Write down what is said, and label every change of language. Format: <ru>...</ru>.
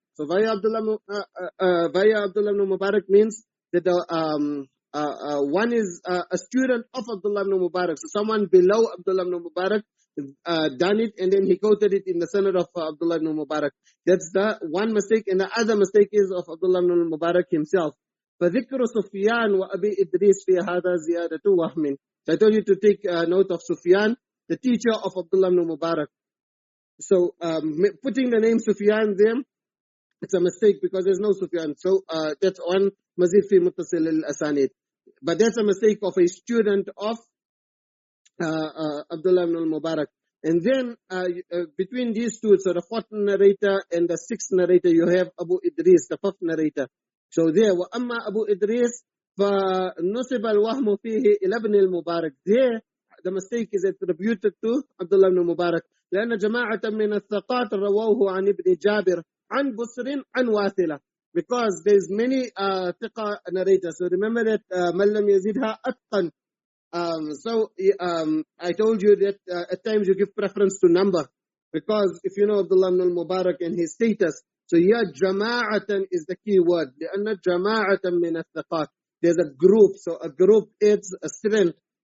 <en>So via Abdullah ibn Mubarak means that one is a student of Abdullah ibn Mubarak. So someone below Abdullah ibn Mubarak done it, and then he quoted it in the sanad of Abdullah ibn Mubarak. That's the one mistake, and the other mistake is of Abdullah ibn Mubarak himself.</en> <ar>فذكر سفيان وأبي إدريس في هذا زيادة وهم.</ar> <en>So I told you to take note of Sufyan, the teacher of Abdullah ibn Mubarak. So putting the name Sufyan there, it's a mistake because there's no Sufyan. So that's on Al-Mazīd fi Muttṣil Al-Asānīd. But that's a mistake of a student of Abdullah ibn Mubarak. And then between these two, so the 4th narrator and the 6th narrator, you have Abu Idris, the 5th narrator. So there,</en> <ar>وَأَمَّا أَبُو إِدْرِيسَ فَنُسِبَ الْوَهْمُ فِيهِ إِلَى ابْنِ الْمُبَارَكِ.</ar> <en>There, the mistake is attributed to Abdullah ibn Mubarak.</en> <ar>لأن جماعة من الثقات رووه عن ابن جابر عن بصر عن واثلة.</ar> <en>Because there's many thiqa narrators. So remember that</en> <ar>مَنْ لَمْ يَزِدْهَا أَتْقَنْ.</ar> <en>So I told you that at times you give preference to number. Because if you know Abdullah ibn Mubarak and his status, so here jama'atan is the key word.</en> <ar>لأن جماعة من الثقات.</ar> <en>There's a group. So a group is a strength.</en>